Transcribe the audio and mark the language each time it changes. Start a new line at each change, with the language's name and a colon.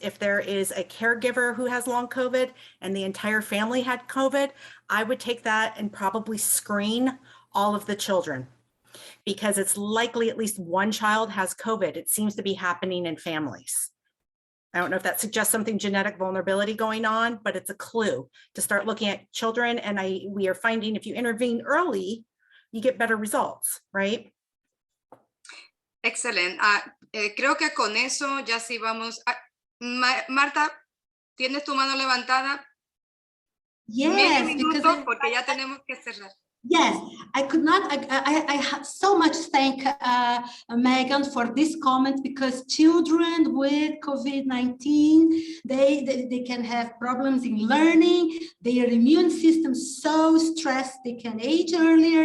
English: If there is a caregiver who has long COVID and the entire family had COVID, I would take that and probably screen all of the children, because it's likely at least one child has COVID. It seems to be happening in families. I don't know if that suggests something genetic vulnerability going on, but it's a clue to start looking at children. And we are finding if you intervene early, you get better results, right?
Spanish: Excelente. Creo que con eso ya sí vamos. Marta, ¿tienes tu mano levantada?
English: Yes,
Spanish: minutos, porque ya tenemos que cerrar.
English: Yes, I could not, I so much thank Megan for this comment, because children with COVID-19, they can have problems in learning, their immune system so stressed, they can age earlier.